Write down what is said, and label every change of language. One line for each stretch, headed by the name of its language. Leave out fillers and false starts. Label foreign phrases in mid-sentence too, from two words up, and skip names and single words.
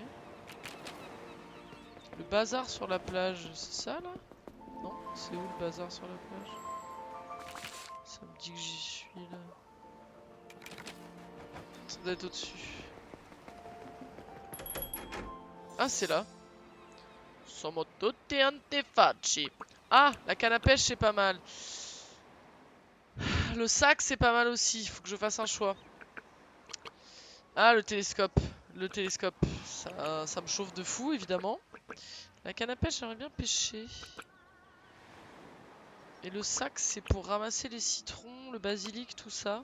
French: Le bazar sur la plage, c'est ça là? Non, c'est où le bazar sur la plage? Ça me dit que j'y suis là. Ça doit être au-dessus. Ah, c'est là.
Italian: Sono tutti antefacci.
French: Ah, la canne à pêche, c'est pas mal. Le sac, c'est pas mal aussi. Faut que je fasse un choix. Ah, le télescope. Le télescope. Ça me chauffe de fou, évidemment. La canne à pêche, j'aimerais bien pêcher. Et le sac, c'est pour ramasser les citrons, le basilic, tout ça.